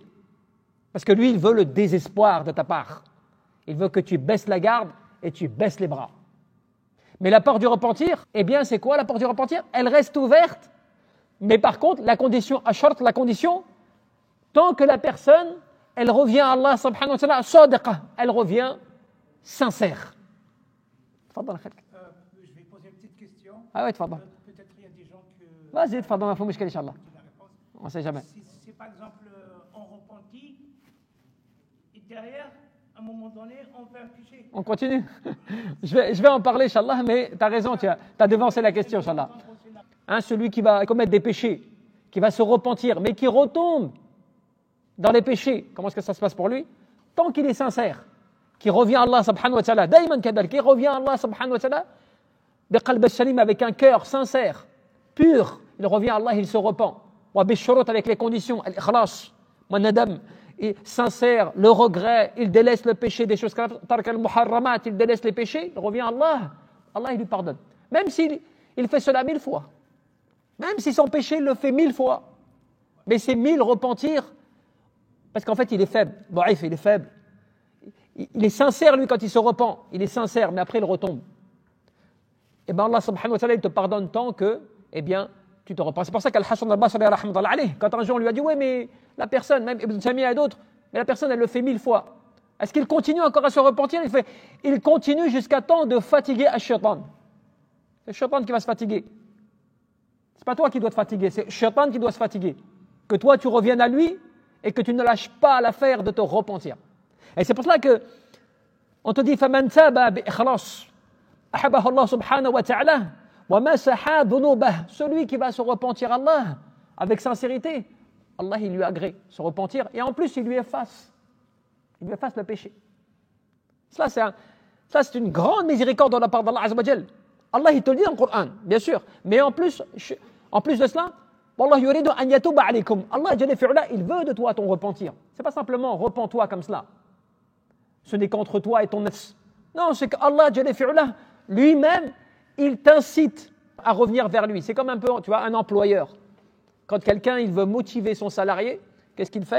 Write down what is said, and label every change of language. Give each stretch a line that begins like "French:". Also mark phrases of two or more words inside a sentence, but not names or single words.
French: Parce que lui, il veut le désespoir de ta part. Il veut que tu baisses la garde et tu baisses les bras. Mais la porte du repentir, c'est quoi la porte du repentir? Elle reste ouverte, mais par contre, la condition, la condition, tant que la personne, elle revient à
Arabic: الله سبحانه وتعالى,
French: sadiqa, elle revient sincère. Je vais poser une petite question. Ah ouais, tfadal. Peut-être il y a des gens que... Vas-y, tfadal, ma fouche,
Arabic: إن شاء الله.
French: On ne sait jamais. Si par exemple, on repentit, et derrière, à un moment donné, on fait un péché. On continue. Je vais en parler,
Arabic: إن شاء الله,
French: mais tu as raison, tu as devancé la question,
Arabic: إن شاء الله.
French: Celui qui va commettre des péchés, qui va se repentir, mais qui retombe dans les péchés, comment est-ce que ça se passe pour lui? Tant qu'il est sincère, qui revient à
Arabic: الله سبحانه وتعالى, دائمًا كذلك,
French: qui revient à
Arabic: الله سبحانه وتعالى, بقلب السليم,
French: avec un cœur sincère, pur, il revient à Allah, il se repent.
Arabic: وبشروط,
French: avec les conditions,
Arabic: الإخلاص، والندم,
French: sincère, le regret, il délaisse le péché, des choses comme
Arabic: ترك المحرمات,
French: il délaisse les péchés, il revient à Allah, Allah il lui pardonne. Même s'il fait cela 1000 fois, même si son péché il le fait 1000 fois, mais c'est 1000 repentir, parce qu'en fait il est faible, Daif, il est faible. Il est sincère lui quand il se repent, il est sincère, mais après il retombe. Et bien
Arabic: الله سبحانه وتعالى
French: il te pardonne tant que, eh bien, tu te repens. C'est pour ça qu'Al-Hasan al-Basri
Arabic: رحمة الله عليه,
French: quand un jour on lui a dit, ouais mais la personne, même Ibn Taymiyyah et d'autres, mais la personne elle le fait 1000 fois. Est-ce qu'il continue encore à se repentir? Il continue jusqu'à temps de fatiguer Ash-Shaytan. C'est le Shaytan qui va se fatiguer. C'est pas toi qui dois te fatiguer, c'est Shaytan qui doit se fatiguer. Que toi tu reviennes à lui et que tu ne lâches pas l'affaire de te repentir. Et c'est pour cela que on te dit
Arabic: فَمَنْ تَابَ بِإِخْلَاصٍ أَحَبَهُ اللَّهُ سُبْحَانَهُ وَتَعَالَى وَمَسَحَ ذُنُوبَهُ.
French: Celui qui va se repentir Allah avec sincérité, Allah il lui agrée se repentir et en plus il lui efface le péché. Ça c'est une grande miséricorde de la part d'
Arabic: الله عز وجل.
French: Allah il te le dit dans le Coran, bien sûr, mais en plus de cela,
Arabic: والله يريد أن يتوب عليكم. الله جل وعلا,
French: il veut de toi ton repentir. C'est pas simplement repens-toi comme cela. Ce n'est qu'entre toi et ton nafs. Non, c'est qu'
Arabic: الله جل وعلا
French: lui-même, il t'incite à revenir vers lui. C'est comme un peu, tu vois, un employeur. Quand quelqu'un il veut motiver son salarié, qu'est-ce qu'il fait?